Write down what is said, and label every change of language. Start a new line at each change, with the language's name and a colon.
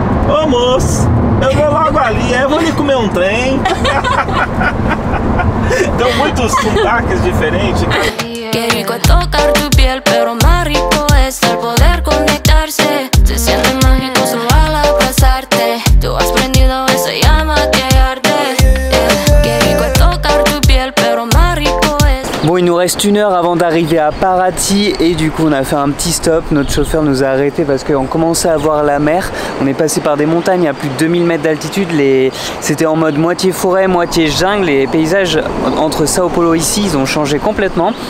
Portuguese: Ô moço, eu vou logo ali, eu vou ali comer um trem. Então muitos sotaques diferentes.
Spanish: Qué rico es tocar tu piel, pero más rico es el poder conectarse. Se siente mágico solo al abrazarte. Tú has prendido esa llama que arde. Qué rico es tocar tu piel, pero más rico es.
French: Bon, il nous reste 1 heure avant d'arriver à Paraty et du coup on a fait un petit stop. Notre chauffeur nous a arrêté parce qu'on commençait à voir la mer. On est passé par des montagnes à plus de 2000 mètres d'altitude. C'était en mode moitié forêt, moitié jungle. Les paysages entre Sao Paulo ici, ils ont changé complètement.